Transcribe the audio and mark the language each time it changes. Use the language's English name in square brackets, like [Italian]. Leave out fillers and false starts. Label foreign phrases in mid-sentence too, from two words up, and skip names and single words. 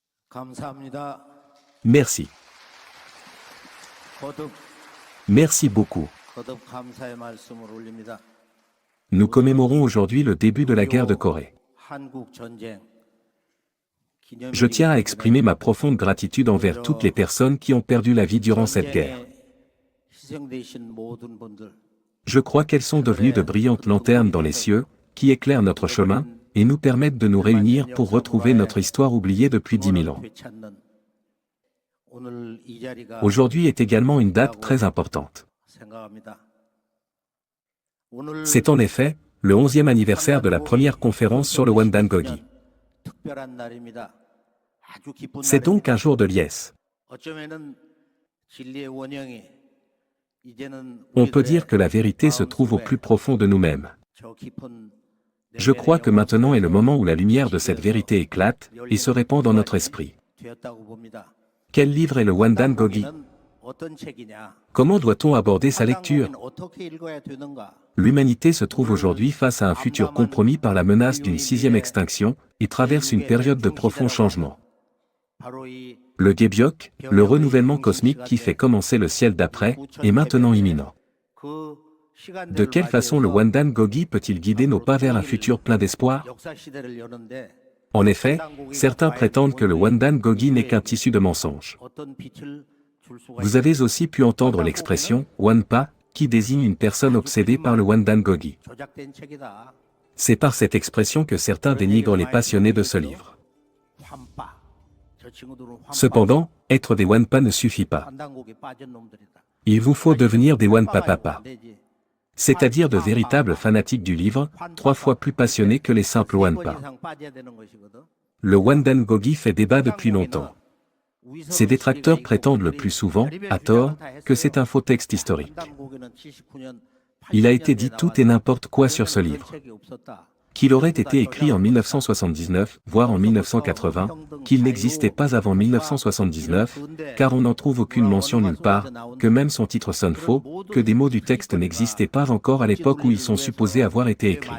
[Korean] 감사합니다. [French] Merci. [Korean] 거듭 [French] Merci beaucoup. [Korean] 감사의 말씀을 올립니다. [French] Nous commémorons aujourd'hui le début de la guerre de Corée. [Korean] 한국 전쟁 [French] Je tiens à exprimer ma profonde gratitude envers toutes les personnes qui ont perdu la vie durant cette guerre. [Korean] 희생되신 모든 분들 [French] Je crois qu'elles sont devenues de brillantes lanternes dans les cieux, qui éclairent notre chemin, et nous permettent de nous réunir pour retrouver notre histoire oubliée depuis 10 000 ans. [Korean] 되찾는 오늘 이 자리가 [French] Aujourd'hui est également une date très importante. [Korean] 생각합니다. 오늘 [French] C'est en effet le 11e anniversaire de la première conférence sur le Wandan-Gogi. [Korean] 특별한 날입니다. 아주 기쁜 [French] C'est donc un jour de liesse. [Korean] 어쩌면은 진리의 원형이 이제는 [French] On peut dire que la vérité se trouve au plus profond de nous-mêmes. [Korean] 저 깊은 [French] Je crois que maintenant est le moment où la lumière de cette vérité éclate et se répand dans notre esprit. [Korean] 되었다고 봅니다. [French] Quel livre est le Wandan-Gogi? [Korean] 어떤 책이냐? [French] Comment doit-on aborder sa lecture? [Korean] 어떻게 읽어야 되는가? [French] L'humanité se trouve aujourd'hui face à un futur compromis par la menace d'une 6e extinction et traverse une période de profond changement. [Korean] 바로 이 [French] Le Gebyok, le renouvellement cosmique qui fait commencer le ciel d'après, est maintenant imminent. [Korean] 그 시간들을 [French] De quelle façon le Wandan-Gogi peut-il guider nos pas vers un futur plein d'espoir? [Korean] 역사 시대를 여는데 [French] En effet, certains prétendent que le Wandan-Gogi n'est qu'un tissu de mensonges. [Korean] 어떤 빛을 줄 수가 [French] Vous avez aussi pu entendre l'expression Wanpa, qui désigne une personne obsédée par le Wandan-Gogi. [Korean] 조작된 책이다. [French] C'est par cette expression que certains dénigrent les passionnés de ce livre. [Korean] 환빠. 저 친구들은 환빠. [French] Cependant, être des Wanpa ne suffit pas. [Korean] 환단국에 빠진 놈들이다. [French] Il vous faut devenir des Wanpa Papa, [Korean] 안 되지. [French] c'est-à-dire de véritables fanatiques du livre, 3 fois plus passionnés que les simples [Korean] 3번 [French] Wanpa. [Korean] 이상 빠져야 되는 것이거든. [French] Le Wandan-Gogi fait débat depuis longtemps. Ses détracteurs prétendent le plus souvent, à tort, que c'est un faux texte historique. Il a été dit tout et n'importe quoi sur ce livre. Qu'il aurait été écrit en 1979, voire en 1980, qu'il n'existait pas avant 1979, car on n'en trouve aucune mention nulle part, que même son titre sonne faux, que des mots du texte n'existaient pas encore à l'époque où ils sont supposés avoir été écrits.